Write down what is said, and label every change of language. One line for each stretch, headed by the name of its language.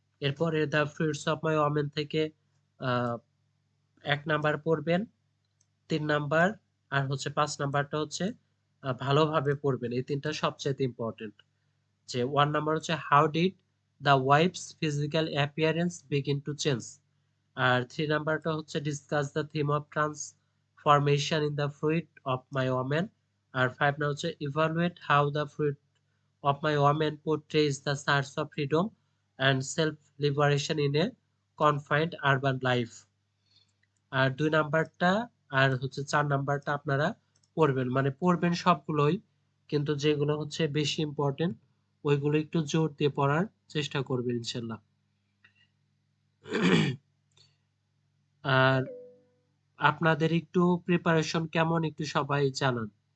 Bangla: এরপরে the fruits of my women থেকে 1 number পড়বেন, 3 নাম্বার আর হচ্ছে 5 নাম্বারটা হচ্ছে ভালোভাবে পড়বেন। এই 3টা সবচাইতে ইম্পর্টেন্ট। যে 1 নাম্বার হচ্ছে
English: How did the wife's physical appearance begin to change.
Bangla: আর 3 নাম্বারটা হচ্ছে
English: Discuss the theme of transformation in the fruit of my women.
Bangla: আর 5 number হচ্ছে
English: Evaluate how the fruit of my woman portrays the search of freedom and self-liberation in a confined urban life.
Bangla: আর 2 নাম্বারটা আর হচ্ছে 4 নাম্বারটা আপনারা পড়বেন, মানে পড়বেন সবগুলোই, কিন্তু যেগুলো হচ্ছে বেশি ইম্পর্টেন্ট ওইগুলো একটু জোর দিয়ে পড়ার চেষ্টা করবেন ইনশাল্লাহ। আর আপনাদের একটু প্রিপারেশন কেমন একটু সবাই জানান।